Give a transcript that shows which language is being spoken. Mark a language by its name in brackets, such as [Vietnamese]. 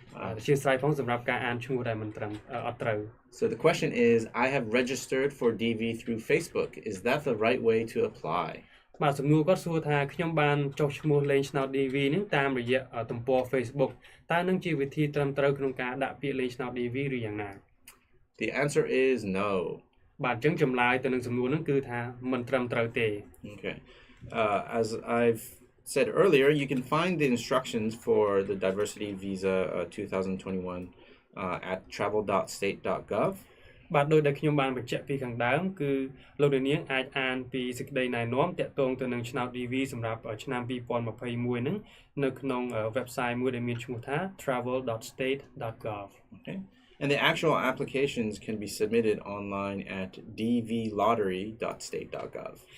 [Khmer] អធិស្ឋានផងសម្រាប់ការអានឈ្មោះដែលមិនត្រឹមអត់ត្រូវ [English] So the question is, I have registered for DV through Facebook. Is that the right way to apply? [Khmer] បាទសំណួរគាត់សួរថាខ្ញុំបានចុះឈ្មោះលេងឆ្នោត DV ហ្នឹងតាមរយៈទំព័រ Facebook តើនឹងជាវិធីត្រឹមត្រូវក្នុងការដាក់ពាក្យលេងឆ្នោត DV ឬយ៉ាងណា [English] The answer is no. [Khmer] បាទអញ្ចឹងចម្លើយទៅនឹងសំណួរហ្នឹងគឺថាមិនត្រឹមត្រូវទេ [English] Okay. As I've said earlier, you can find the instructions for the diversity visa 2021 at travel.state.gov. [Khmer] បាទដោយដែលខ្ញុំបានបញ្ជាក់ពីខាងដើមគឺលោកនាងអាចអានពីសេចក្តីណែនាំទាក់ទងទៅនឹងឆ្នោត DV សម្រាប់ឆ្នាំ2021ហ្នឹងនៅក្នុង website មួយដែលមានឈ្មោះថា travel.state.gov. [English] Okay. And the actual applications can be submitted online at dvlottery.state.gov.